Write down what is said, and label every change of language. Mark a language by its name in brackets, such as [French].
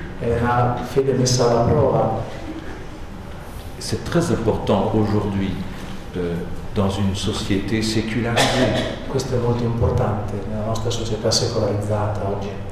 [Italian] è una fede messa alla prova. [French] C'est très important aujourd'hui dans une société sécularisée. [Italian] Questo è molto importante nella nostra società secolarizzata oggi.